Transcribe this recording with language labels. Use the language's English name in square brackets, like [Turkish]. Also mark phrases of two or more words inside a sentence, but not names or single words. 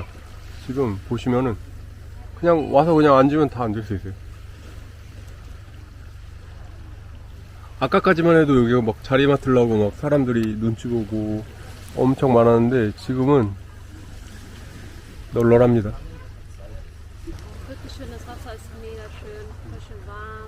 [Korean] 지금 보시면은 그냥 와서 그냥 앉으면 다 앉을 수 있어요. 아까까지만 해도 여기가 막 자리 맡으려고 막 사람들이 눈치 보고 엄청 많았는데 지금은 널널합니다. [German] Wirklich schön, das Wasser ist mega schön, frisch und warm.